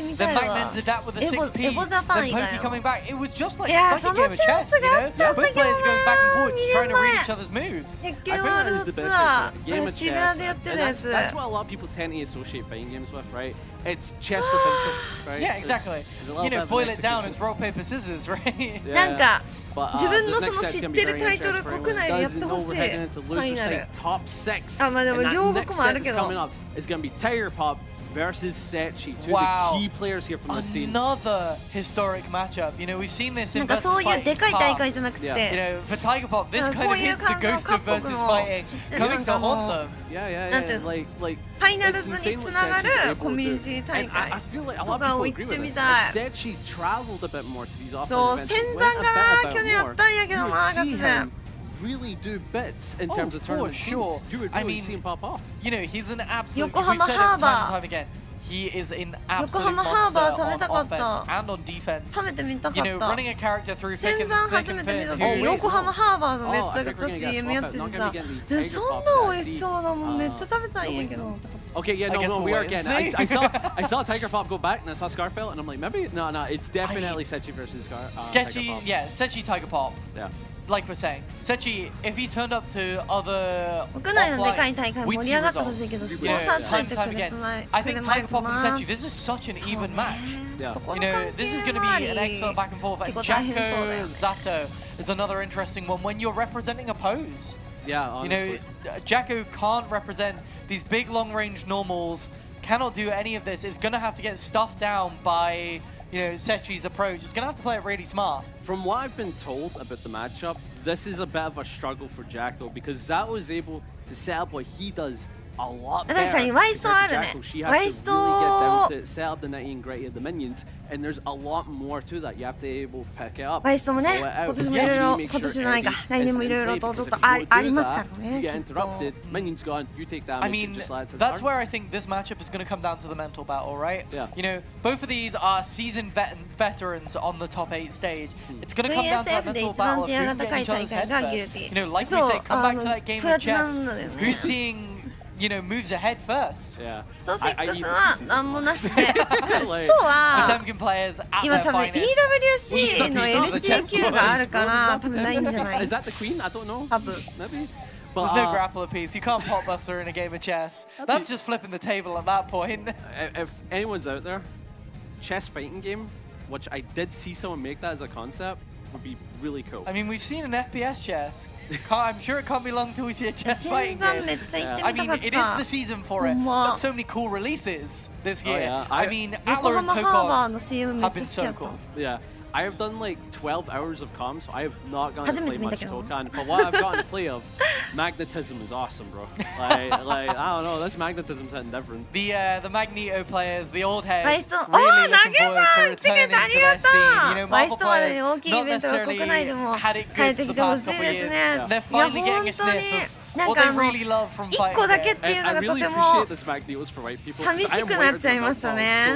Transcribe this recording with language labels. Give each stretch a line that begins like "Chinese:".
English: Then Magnus adapt with the 6P. Then Poke coming back. It was just like a game of chess. You know, both players are going back and forth, trying to read each other's moves. I think that is the best way. Game of chess. And that's what a lot of people tend to associate fighting games with, right? It's chess with inputs, right? Yeah, exactly. You know, boil it down, it's rock, paper, scissors, right?
Japanese: なんか自分のその知ってるタイトル国内でやってほしいファイナル。あ、まあでも両国もあるけど。
English: It's going to be Tiger Pop versus Sechi, two of the key players here from the scene. Another historic matchup. You know, we've seen this in
Japanese: なんかそういうでかい大会じゃなくて、
English: you know, for Tiger Pop, this kind of is the ghost of versus fighting coming to haunt them. Yeah. Like
Japanese: ファイナルズにつながるコミュニティ大会とかを行ってみたい。
English: Sechi traveled a bit more to these offline events.
Japanese: そう、戦山が去年やったんやけどな、ガチで。
English: Really do bits in terms of tournament sure. You would really see him pop off. You know, he's an absolute. Yokohama Harbor. He is an absolute monster on offense and on defense.
Japanese: 食べてみたかっ
English: You know,
Japanese: た。
English: running a character through
Japanese: 戦山初めて見た時、横浜ハーバーのめっちゃくちゃ CM やっててさ、そんな美味しそうなもんめっちゃ食べたいんやけど。
English: Okay, yeah, no, we are again. I saw Tiger Pop go back and I saw Scarfell and I'm like, maybe no, it's definitely Sechi versus Sketchy, yeah, Sechi Tiger Pop. Yeah. Like we're saying, Sechi, if he turned up to other
Japanese: 国内のでかい大会盛り上がってほしいけど、スポンサーついてくれない。
English: I think Tiger Pop and Sechi, this is such an even match. You know, this is going to be an excellent back and forth. And Jacko Zato is another interesting one when you're representing a pose. Yeah, honestly. You know, Jacko can't represent these big long-range normals, cannot do any of this. Is going to have to get stuffed down by, you know, Sechi's approach. It's going to have to play it really smart. From what I've been told about the matchup, this is a bit of a struggle for Jacko because Zato is able to set up what he does a lot better.
Japanese: 確かにワイストあるね。ワイスト
English: set up the nitty and gritty of the minions, and there's a lot more to that. You have to be able to pick it up.
Japanese: ワイストもね、今年もいろいろ、今年じゃないか、来年もいろいろとちょっとありますからね。
English: You get interrupted, minions gone, you take damage. I mean, that's where I think this matchup is going to come down to the mental battle, right? Yeah. You know, both of these are seasoned veterans on the top 8 stage. It's going to come down to that mental battle of who can get each other's head first. You know, like we say, come back to that game of chess. Who's seeing, you know, moves ahead first? Yeah.
Japanese: スト6は何もなしで、ストは今多分 EWC の LCQ があるから多分ないんじゃない？
English: Is that the queen? I don't know.
Japanese: 多分。
English: Maybe. There's no grappler piece. You can't pot buster in a game of chess. That's just flipping the table at that point. If anyone's out there, chess fighting game, which I did see someone make that as a concept, would be really cool. I mean, we've seen an FPS chess. I'm sure it can't be long till we see a chess fighting game. I mean, it is the season for it. Got so many cool releases this year. I mean, Atler and Tokon have been so cool. Yeah. I have done like 12 hours of comms, so I have not gotten to play much Tokan. But what I've gotten to play of, magnetism is awesome, bro. Like I don't know, this magnetism's something different. The Magneto players, the old heads, really looking forward to returning to that scene. You know, Marvel players not necessarily had it good for the past couple of years. They're finally getting a sniff of what they really love from fighting.
Japanese: 1個だけっていうのがとても寂しくなっちゃいましたね。